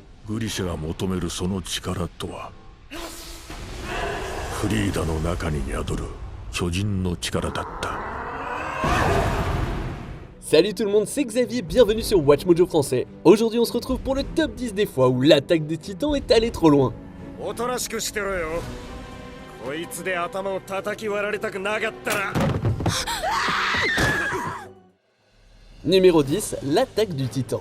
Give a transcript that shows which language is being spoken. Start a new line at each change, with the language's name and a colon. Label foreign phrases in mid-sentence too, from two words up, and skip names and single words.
Japanese: グリシャが求めるその力とは、フリーダの中に宿る巨人の力だった。
French: Salut tout le monde, c'est Xavier, bienvenue sur Watch Mojo français. Aujourd'hui on se retrouve pour le top 10 des fois où l'attaque des titans est allée trop loin. Numéro 10, l'attaque du titan.